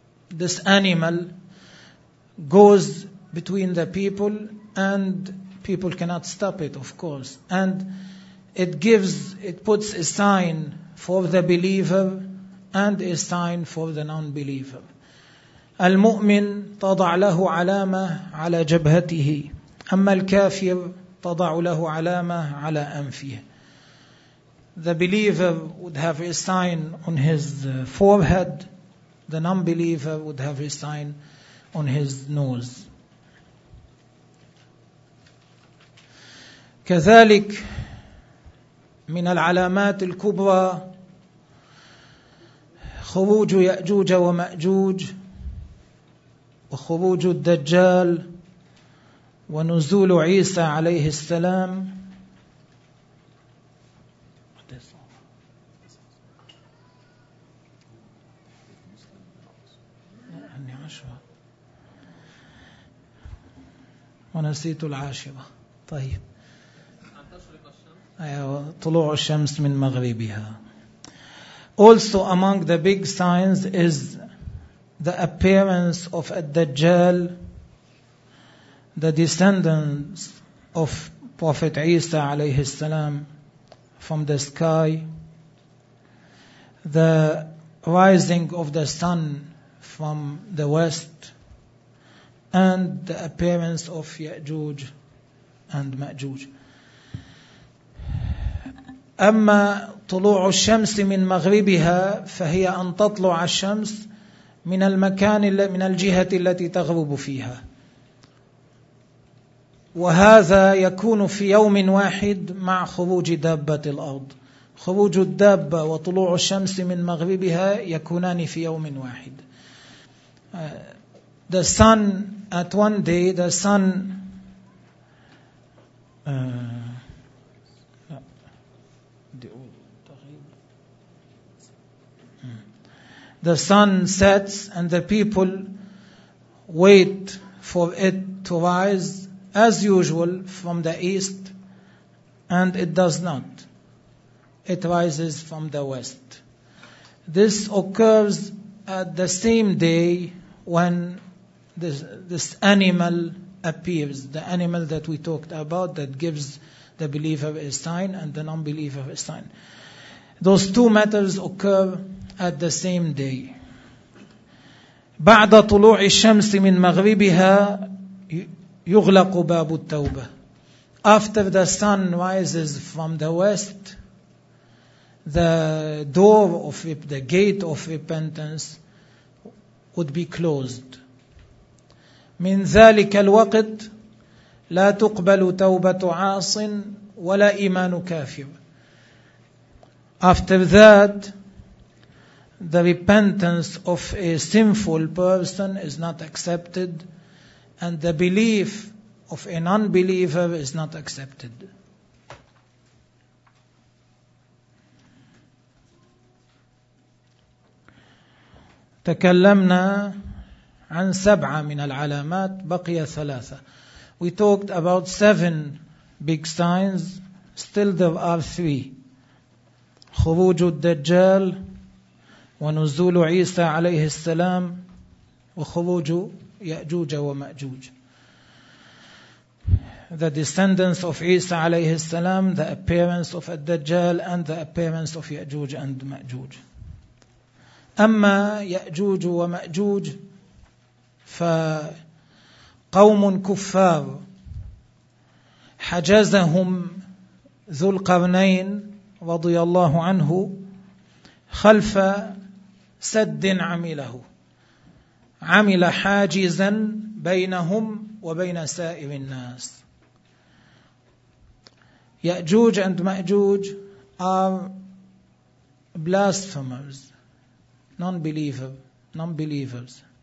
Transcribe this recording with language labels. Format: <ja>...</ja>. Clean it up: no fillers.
<en>This animal goes between the people and people cannot stop it, of course. And it puts a sign for the believer and a sign for the non-believer.</en> <ar>المؤمن تضع له علامة على جبهته, أما الكافر تضع له علامة على أنفه.</ar> <en>The believer would have a sign on his forehead, the non-believer would have a sign on his nose.</en> <ar>كذلك من العلامات الكبرى خروج يأجوج ومأجوج وخروج الدجال ونزول عيسى عليه السلام. ونسيت العاشرة. طيب, طلوع الشمس من مغربها.</ar> <en>Also among the big signs is the appearance of Ad-Dajjal, the descendants of Prophet Isa alayhi salam from the sky, the rising of the sun from the west, and the appearance of Ya'juj and Ma'juj.</en> <ar>أما طلوع الشمس من مغربها فهي أن تطلع الشمس من المكان, من الجهة التي تغرب فيها, وهذا يكون في يوم واحد مع خروج دابة الأرض. خروج الدابة وطلوع الشمس من مغربها يكونان في يوم واحد.</ar> <en>The sun at one day, the sun the sun sets and the people wait for it to rise as usual from the east, and it does not. It rises from the west. This occurs at the same day when this animal appears, the animal that we talked about that gives the believer a sign and the non-believer a sign. Those two matters occur at the same day.</en> <ar>بعد طلوع الشمس من مغربها يغلق باب التوبة.</ar> <en>After the sun rises from the west, the door of the gate of repentance would be closed.</en> <ar>من ذلك الوقت لا تقبل توبة عاص ولا إيمان كافر.</ar> <en>After that, the repentance of a sinful person is not accepted, and the belief of an unbeliever is not accepted.</en> <ar>تكلمنا عن سبعة من العلامات, بقي ثلاثة.</ar> <en>We talked about seven big signs, still there are three.</en> <ar>خروج الدجال ونزول عيسى عليه السلام وخروج يأجوج ومأجوج.</ar> <en>The descendants of Isa عليه السلام, the appearance of Ad-Dajjal, and the appearance of يأجوج and مأجوج.</en> <ar>أما يأجوج ومأجوج فقوم كفار حجزهم ذو القرنين رضي الله عنه خلف سد عمله, عمل حاجزا بينهم وبين سائر الناس.</ar> <en>يأجوج and مأجوج are blasphemers, non-believers.</en>